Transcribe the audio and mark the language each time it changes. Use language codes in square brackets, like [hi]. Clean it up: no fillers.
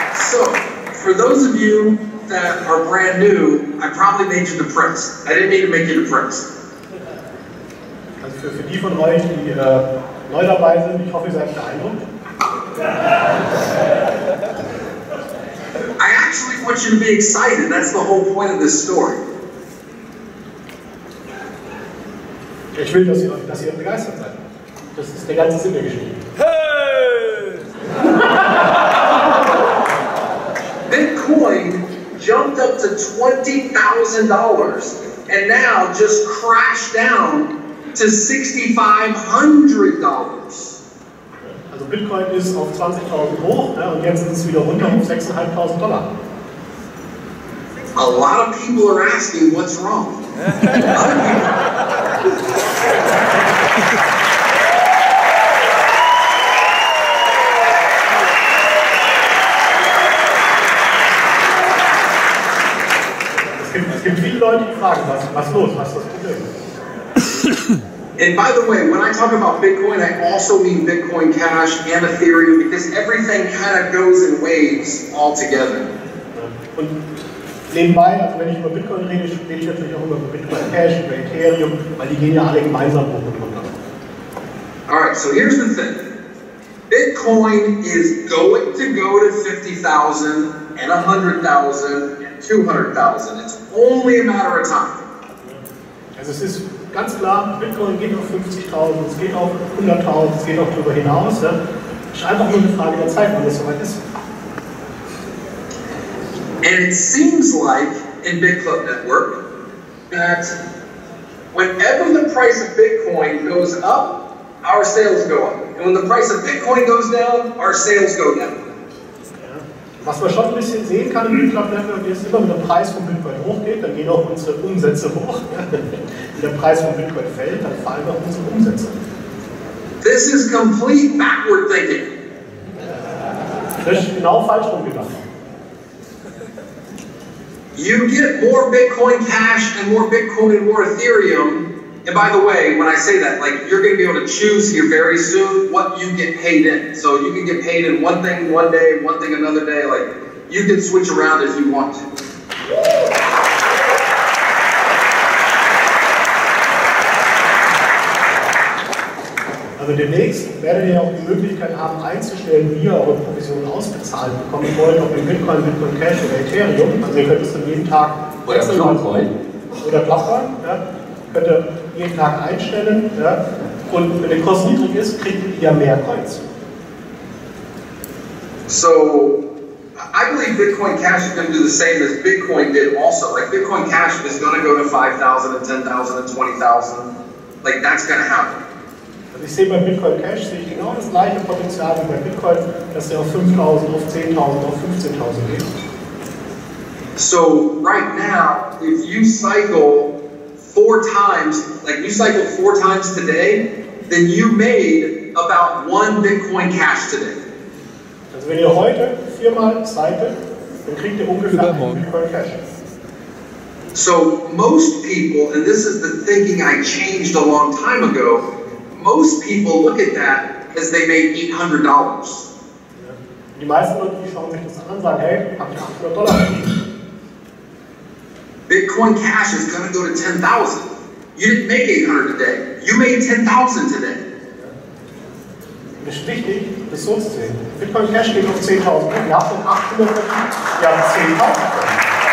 [en] So, for those of you that are brand new, I probably made you depressed. I didn't mean to make you depressed. [de] Also für die von euch, die neu dabei sind, ich hoffe, ihr seid beeindruckt. [en] I actually want you to be excited. That's the whole point of this story. [de] Ich will, dass ihr begeistert seid. Das ist der ganze Sinn der Geschichte. [en] Hey! Bitcoin jumped up to $20,000 and now just crashed down to $6,500. [de] Also Bitcoin ist auf 20.000 hoch, ja, und jetzt ist es wieder runter auf $6.500. [en] A lot of people are asking what's wrong. [de] Es gibt viele Leute, die fragen, was los, was ist das Problem? [en] And by the way, when I talk about Bitcoin, I also mean Bitcoin Cash and Ethereum, because everything kind of goes in waves all together. [de] Und nebenbei, also wenn ich über Bitcoin rede, rede ich natürlich auch über Bitcoin Cash, über Ethereum, weil die gehen ja alle gemeinsam hoch und runter. [en] All right, so here's the thing. Bitcoin is going to go to 50,000 and 100,000 and 200,000. It's only a matter of time. [de] Also es ist ganz klar, Bitcoin geht auf 50.000, es geht auf 100.000, es geht auch darüber hinaus. Ja. Es ist einfach nur eine Frage der Zeit, wann es soweit ist. [en] And it seems like in Bitclub Network that whenever the price of Bitcoin goes up, our sales go up. And when the price of Bitcoin goes down, our sales go down. [de] Ja. Was man schon ein bisschen sehen kann im Bitclub Network ist, immer wenn der Preis von Bitcoin hochgeht, dann gehen auch unsere Umsätze hoch. Wenn der Preis von Bitcoin fällt, dann fallen auch unsere Umsätze. [en] This is complete backward thinking. [de] Das ist genau falsch rumgedacht. [en] You get more Bitcoin Cash and more Bitcoin and more Ethereum. And by the way, when I say that, like, you're going to be able to choose here very soon what you get paid in. So you can get paid in one thing one day, one thing another day. Like, you can switch around if you want to. [de] Also demnächst werdet ihr auch die Möglichkeit haben, einzustellen, wie ihr eure Provisionen ausbezahlt bekommen wollt, ob in Bitcoin, Bitcoin Cash oder Ethereum. Also ihr könnt es dann jeden Tag wechseln. Oder Blockchain. Ja. Könnt ihr jeden Tag einstellen. Ja. Und wenn der Kurs niedrig ist, kriegt ihr mehr Coins. [en] So, I believe Bitcoin Cash is going to do the same as Bitcoin did also. Like, Bitcoin Cash is going to go to 5,000 and 10,000 and 20,000. Like, that's going to happen. [de] Also ich sehe bei Bitcoin Cash sehe ich genau das gleiche Potenzial wie bei Bitcoin, dass der auf 5.000, auf 10.000, auf 15.000 geht. [en] So right now, if you cycle 4 times, like you cycled 4 times today, then you made about 1 Bitcoin Cash today. [de] Also wenn ihr heute 4-mal cycelt, dann kriegt ihr ungefähr einen Bitcoin Cash. [en] So most people, and this is the thinking I changed a long time ago, most people look at that as they made $800. [de] Die meisten Leute, die schauen sich das an und sagen, hey, hab ich $800 verdient. [en] Bitcoin Cash is going to go to 10,000. You didn't make 800 today. You made 10,000 today. [de] Es ist wichtig, das so zu sehen. Bitcoin Cash geht auf 10.000. Ihr habt den 800 verdient, ihr habt 10.000 verdient.